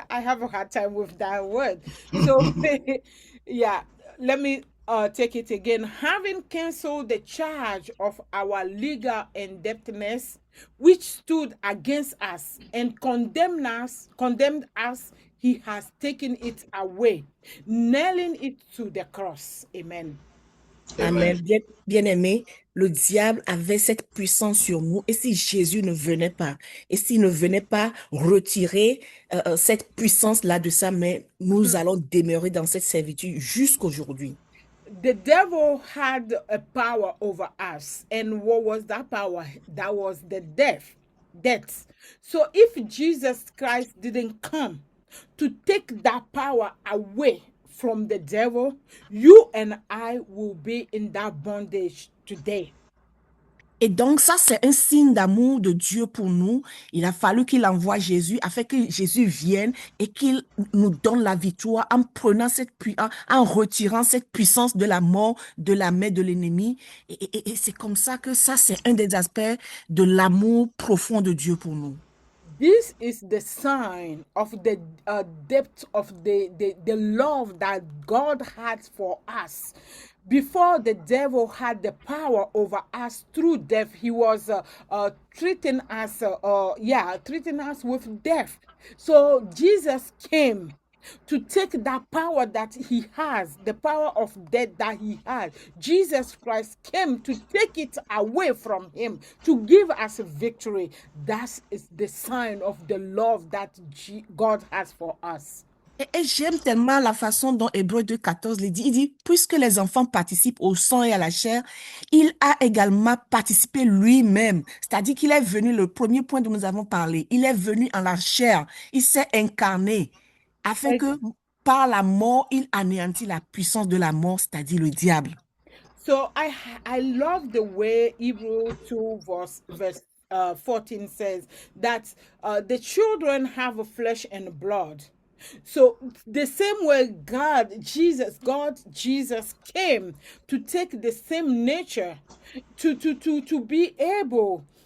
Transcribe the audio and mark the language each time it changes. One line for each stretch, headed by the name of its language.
English: I have a hard time with that word. So yeah, let me take it again. Having canceled the charge of our legal indebtedness, which stood against us and condemned us, he has taken it away, nailing it to the cross. Amen. Amen.
French: Bien-aimé, le diable avait cette puissance sur nous. Et si Jésus ne venait pas, et s'il ne venait pas retirer cette puissance-là de sa main, nous allons demeurer dans cette servitude jusqu'aujourd'hui.
English: The devil had a power over us. And what was that power? That was the death. So if Jesus Christ didn't come to take that power away from the devil, you and I will be in that bondage today.
French: Et donc, ça, c'est un signe d'amour de Dieu pour nous. Il a fallu qu'il envoie Jésus afin que Jésus vienne et qu'il nous donne la victoire en prenant en retirant cette puissance de la mort de la main de l'ennemi. Et c'est comme ça que ça, c'est un des aspects de l'amour profond de Dieu pour nous.
English: This is the sign of the depth of the love that God has for us. Before the devil had the power over us through death, he was treating us with death. So Jesus came to take that power that he has, the power of death that he had. Jesus Christ came to take it away from him, to give us a victory. That is the sign of the love that God has for us.
French: Et j'aime tellement la façon dont Hébreux 2,14 le dit. Il dit, puisque les enfants participent au sang et à la chair, il a également participé lui-même. C'est-à-dire qu'il est venu, le premier point dont nous avons parlé, il est venu en la chair, il s'est incarné, afin que par la mort, il anéantit la puissance de la mort, c'est-à-dire le diable.
English: So I love the way Hebrews 2 verse 14 says that the children have a flesh and blood. So the same way Jesus came to take the same nature to be able